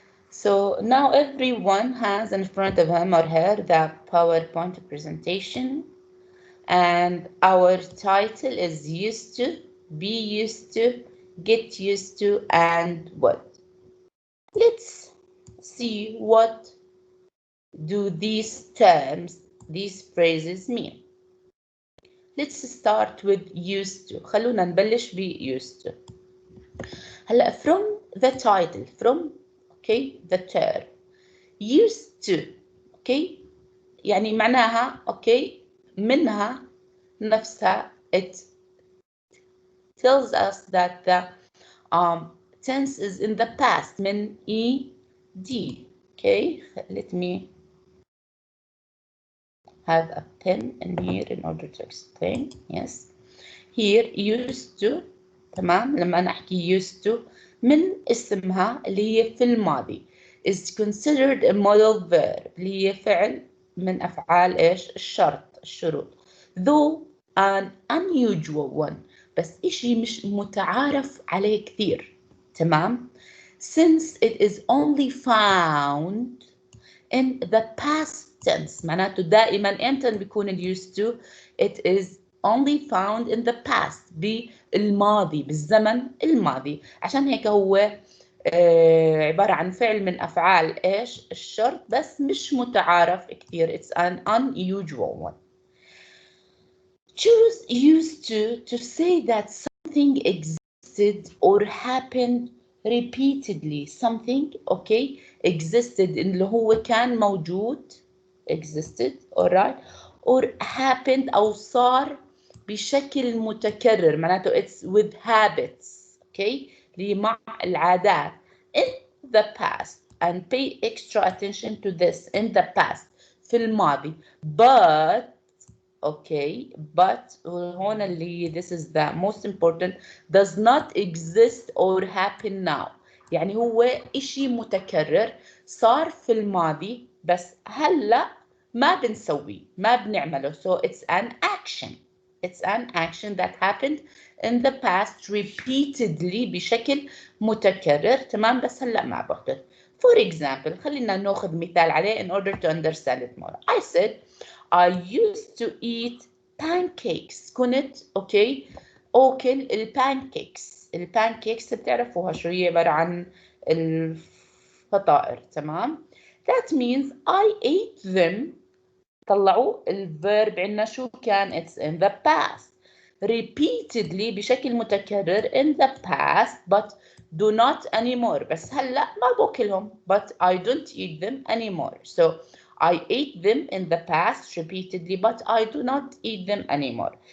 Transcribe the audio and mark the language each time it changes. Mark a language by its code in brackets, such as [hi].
[en] So now everyone has in front of him or her the PowerPoint presentation, and our title is used to, be used to, get used to, and what. Let's see what do these terms, these phrases mean. Let's start with used to. [ar] خلونا نبلش ب used to. [en] هلا from the title, from okay the term used to, okay [ar] يعني معناها okay منها نفسها, [en] it tells us that the tense is in the past من ed. Okay, let me have a pen in here in order to explain. Yes, here used to, تمام. [ar] لما أنا أحكي used to من اسمها اللي هي في الماضي [en] is considered a modal verb [ar] اللي هي فعل من أفعال إيش الشرط الشروط, [en] though an unusual one, [ar] بس إشي مش متعارف عليه كثير, تمام. [en] Since it is only found in the past tense, [ar] معناته دائما امتى بيكون ال [en] used to, it is only found in the past, بالماضي, [ar] بالزمن الماضي. عشان هيك هو عبارة عن فعل من أفعال إيش الشرط, بس مش متعارف كثير. [en] It's an unusual one. Choose used to say that something existed or happened repeatedly. Something okay existed [ar] اللي هو كان موجود, [en] existed, alright, or happened [ar] أو صار بشكل متكرر, معناته [en] it's with habits, okay, [ar] اللي مع العادات, [en] in the past, and pay extra attention to this, in the past, [ar] في الماضي, [en] but okay, but [ar] هون اللي [en] this is the most important, does not exist or happen now. [ar] يعني هو إشي متكرر صار في الماضي بس هلا ما بنسويه, ما بنعمله. [en] So it's an action. It's an action that happened in the past repeatedly [ar] بشكل متكرر, تمام, بس هلا ما بعطل. [en] For example, [ar] خلينا ناخذ مثال عليه [en] in order to understand it more. I said I used to eat pancakes. [ar] كنت اوكي اكل البانكيكس. البانكيكس بتعرفوها شو هي, عبارة عن الفطائر, تمام. [en] That means I ate them. [ar] طلعوا الفيرب عندنا شو كان, [en] it's in the past, repeatedly [ar] بشكل متكرر [en] in the past, but do not anymore. [ar] بس هلا ما باكلهم, [en] but I don't eat them anymore. So I ate them in the past repeatedly, but I do not eat them anymore.